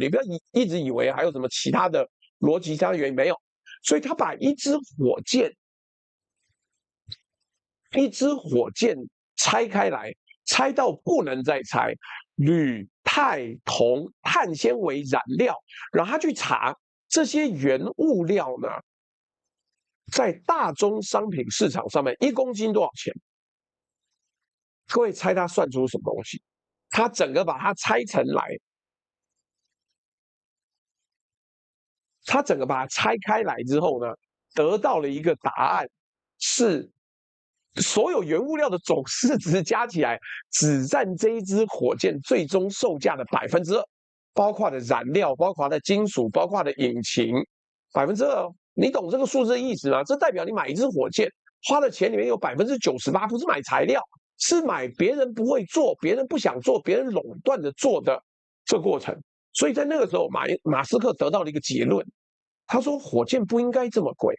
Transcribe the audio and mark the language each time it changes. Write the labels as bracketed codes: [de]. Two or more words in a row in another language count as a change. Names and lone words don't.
[zh] 你不要一直以為還有什麼其他的邏輯、其他的原因，沒有。所以他把一支火箭拆開來，拆到不能再拆。鋁、鈦、銅、碳纖維燃料，然後他去查這些原物料呢，在大宗商品市場上面1公斤多少錢？各位猜他算出什麼東西？他整個把它拆成來，他整個把它拆開來之後呢，得到了一個答案，是所有原物料的總市值加起來，只占這一支火箭最終售價的2%，包括的燃料，包括的金屬，包括的引擎，2%。你懂这個數字的意思嗎？這代表你買一支火箭花的錢裡面有98%不是買材料，是買別人不會做、別人不想做、別人壟斷着做的這個過程。所以在那個時候，馬斯克得到了一個結論，他說火箭不應該這麼貴啊。